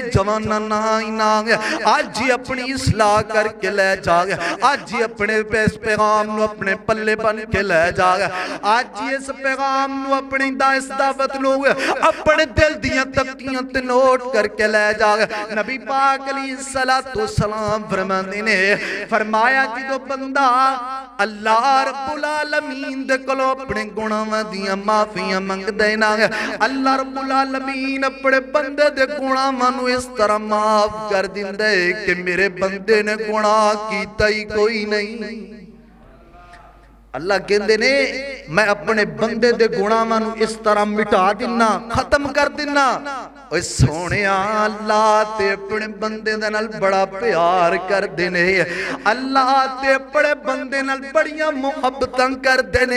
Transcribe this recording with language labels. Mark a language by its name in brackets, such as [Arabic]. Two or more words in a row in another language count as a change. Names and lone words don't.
[Punjabi] جواناں نہ ہی نہ، آج ہی اپنی اصلاح کر کے لے جا، آج ہی اپنے پیغام نوں اپنے پلے بن کے لے جا، آج ہی اس پیغام نوں اپنی اس دعوت نوں اپنے دل دیاں تختیاں تے نوٹ کر کے لے جا. نبی پاک پاک [Arabic] عليه الصلاة والسلام [Punjabi] فرماندے نے، فرمایا جو بندہ اللہ [Arabic] رب العالمين [Punjabi] دے کولوں اپنے گناہاں دی معافیاں منگدے نہ, اللہ [Arabic] رب العالمين [Punjabi] اپنے بندے دے گناہاں نوں اس طرح معاف کر دیندے کہ میرے بندے نے گناہ کیتا ہی کوئی نہیں. اللہ کہندے نے میں اپنے بندے دے گناہاں نوں اس طرح مٹا دینا، ختم کر دینا. اوئے سوہنیا اللہ تے اپنے بندے دے نال بڑا پیار کردے نے، اللہ تے اپنے بندے نال بڑیاں محبتاں کردے نے.